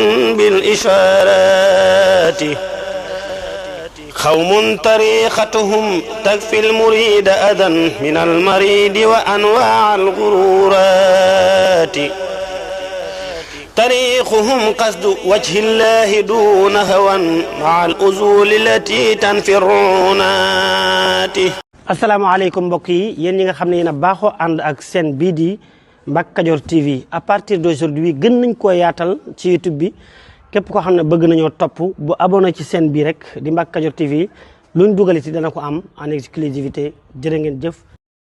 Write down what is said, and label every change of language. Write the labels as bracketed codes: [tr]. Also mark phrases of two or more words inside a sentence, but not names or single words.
[ar] بالإشارات قوم طريقتهم تكفي المريد أذى من المريد وأنواع الغرورات طريقهم قصد وجه الله دون هوى مع الأزول التي تنفي الرعونات. [wo] asalaamaaleykum mbokk yi yéen ñi nga xam ne yéen a baaxoo ànd ak chaîne bii di Mbacke Kadior TV [fr] à partir d'aujourd'hui [wo] gën nañ koo yaatal ci YouTube bi képp koo xam ne bëgg nañoo topp bu abonné ci chaîne bi rek di Mbacke Kadior TV luñ dugaliti dana ko am [fr] en exclusivité [wo] jërë ngeen jëf.